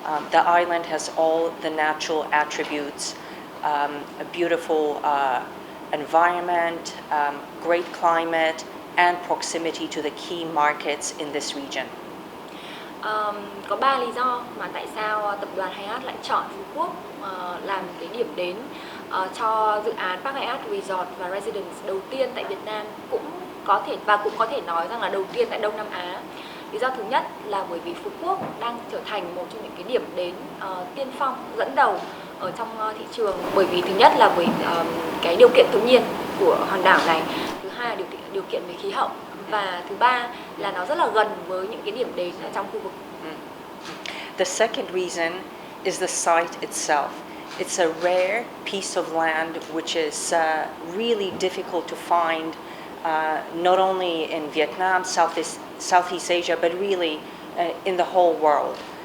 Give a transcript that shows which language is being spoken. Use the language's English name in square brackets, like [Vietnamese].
[English] The island has all the natural attributes, a beautiful environment, great climate, and proximity to the key markets in this region. [Vietnamese] Có 3 lý do mà tại sao tập đoàn Hyatt lại chọn Phú Quốc làm cái điểm đến cho dự án Park Hyatt Resort và Residence đầu tiên tại Việt Nam, cũng có thể nói rằng là đầu tiên tại Đông Nam Á. Lý do thứ nhất là bởi vì Phú Quốc đang trở thành một trong những cái điểm đến tiên phong dẫn đầu ở trong thị trường, bởi vì thứ nhất là bởi cái điều kiện tự nhiên của hòn đảo này, thứ hai là điều kiện về khí hậu, và thứ ba là nó rất là gần với những cái điểm đến ở trong khu vực. [English] The second reason is the site itself. It's a rare piece of land which is really difficult to find, not only in Vietnam, Southeast Asia, but really in the whole world.